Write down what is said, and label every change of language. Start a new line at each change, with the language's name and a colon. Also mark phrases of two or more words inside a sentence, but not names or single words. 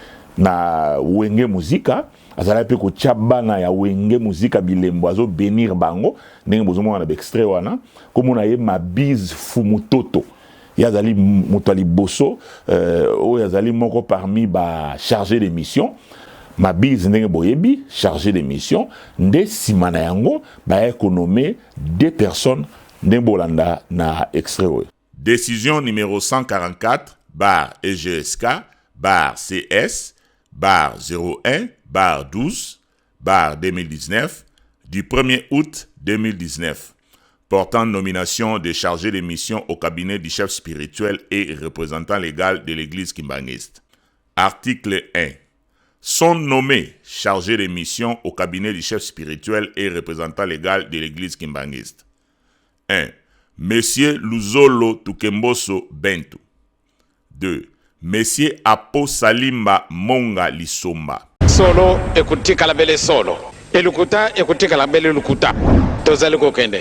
Lingala: Na wenge muzika azala pe ko chabana ya wenge muzika bilembo azo benir bango ndenge bozomona na extrait wana komona ye Mabiz Fumutoto yazali mutali boso o yazali moko parmi ba
French: chargé de mission
Lingala: Mabiz ndenge boyebi
French: chargé de mission
Lingala: nde simana yango ba économé 2 personnes ndenge bolanda na extrait.
French: Décision numéro 144 bar EGSK bar CS bar 01 bar 12 bar 2019 du 1er août 2019 portant nomination de chargé de mission au cabinet du chef spirituel et représentant légal de l'église kimbangiste. Article 1. Sont nommés chargés de mission au cabinet du chef spirituel et représentant légal de l'église kimbangiste. 1. Monsieur Luzolo Tukemboso Bentu. 2. Monsieur Apo Salimba Monga Lisomba.
Lingala: Solo, écoutez Kalabele solo. Elukuta, écoutez Kalabele lukuta. Tozali kokende.